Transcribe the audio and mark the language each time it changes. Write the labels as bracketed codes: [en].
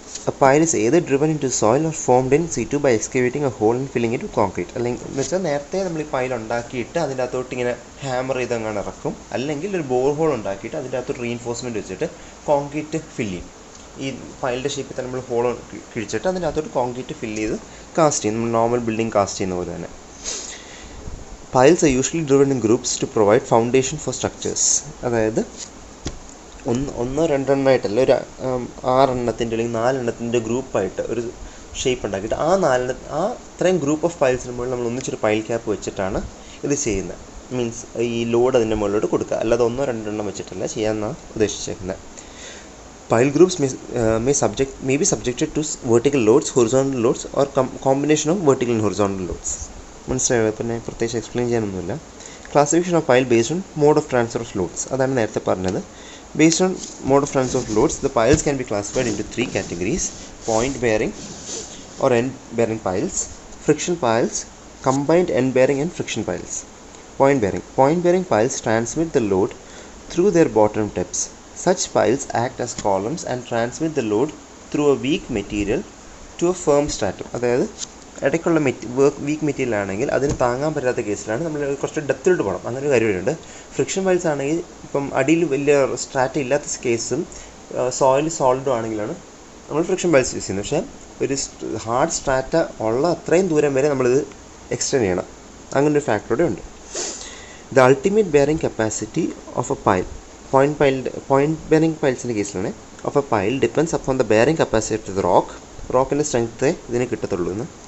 [en] A pile is either driven into soil or formed in situ by excavating a hole and filling it with concrete. [ml] അല്ലെങ്കിൽ എന്ന് വെച്ചാൽ നേരത്തെ നമ്മൾ ഈ pile ഉണ്ടാക്കിയിട്ട് അതിൻ്റെ അകത്തോട്ട് ഇങ്ങനെ ഹാമർ ചെയ്ത് അങ്ങനെ ഇറക്കും. അല്ലെങ്കിൽ ഒരു ബോർ ഹോൾ ഉണ്ടാക്കിയിട്ട് അതിൻ്റെ അകത്തോട്ട് റീഇൻഫോഴ്സ്മെൻറ്റ് വെച്ചിട്ട് കോൺക്രീറ്റ് ഫില്ല് ചെയ്യും. ഈ പൈലിൻ്റെ ഷേപ്പിൽ തന്നെ നമ്മൾ ഹോൾ കിഴിച്ചിട്ട് അതിൻ്റെ അകത്തോട്ട് കോൺക്രീറ്റ് ഫില്ല് ചെയ്ത് കാസ്റ്റ് ചെയ്യും. നമ്മൾ നോർമൽ ബിൽഡിംഗ് കാസ്റ്റ് ചെയ്യുന്ന പോലെ തന്നെ. [en] Piles are usually driven in groups to provide foundation for structures. [ml] അതായത് 1-2 എണ്ണമായിട്ടല്ല, ഒരു 6 എണ്ണത്തിൻ്റെ അല്ലെങ്കിൽ 4 എണ്ണത്തിൻ്റെ ഗ്രൂപ്പായിട്ട് ഒരു ഷേപ്പ് ഉണ്ടാക്കിയിട്ട് അത്രയും ഗ്രൂപ്പ് ഓഫ് പൈൽസിന് മുകളിൽ നമ്മൾ ഒന്നിച്ചൊരു പൈൽ ക്യാപ്പ് വെച്ചിട്ടാണ് ഇത് ചെയ്യുന്നത്. മീൻസ് ഈ ലോഡ് അതിൻ്റെ മുകളിലോട്ട് കൊടുക്കുക, അല്ലാതെ 1-2 എണ്ണം വെച്ചിട്ടല്ല ചെയ്യാമെന്നാണ് ഉദ്ദേശിച്ചേക്കുന്നത്. [en] Pile groups may be subjected to vertical loads, horizontal loads or combination of vertical and horizontal loads. [ml] മനസ്സിലായോ? പിന്നെ പ്രത്യേകിച്ച് explain ചെയ്യാനൊന്നുമില്ല. [en] Classification of pile based on mode of transfer of loads. [ml] അതാണ് നേരത്തെ പറഞ്ഞത്. [en] Based on mode of transfer of loads, the piles can be classified into three categories: point bearing or end bearing piles, friction piles, combined end bearing and friction piles. Point bearing piles transmit the load through their bottom tips. Such piles act as columns and transmit the load through a weak material to a firm stratum. [ml] അതായത് ഇടയ്ക്കുള്ള week material ആണെങ്കിൽ അതിന് താങ്ങാൻ പറ്റാത്ത കേസിലാണ് നമ്മൾ കുറച്ച് ഡെപ്തിലോട്ട് പോകണം. അങ്ങനെ ഒരു കാര്യമുണ്ട്. ഫ്രിക്ഷൻ പൈൽസ് ആണെങ്കിൽ ഇപ്പം അടിയിൽ വലിയ സ്ട്രാറ്റ ഇല്ലാത്ത കേസും സോയിൽ സോളിഡും ആണെങ്കിലാണ് നമ്മൾ ഫ്രിക്ഷൻ പൈൽസ് യൂസ് ചെയ്യുന്നത്. പക്ഷേ ഒരു ഹാർഡ് സ്ട്രാറ്റ ഉള്ള അത്രയും ദൂരം വരെ നമ്മളിത് എക്സ്റ്റെൻഡ് ചെയ്യണം. അങ്ങനെ ഒരു ഫാക്ടറോടെ ഉണ്ട്. [en] The ultimate bearing capacity of a pile, point bearing piles [ml] കേസിലാണ് [en] of a pile depends upon the bearing capacity of the rockൻ്റെ [ml] strength ഇതിന് കിട്ടത്തുള്ളൂ എന്ന്.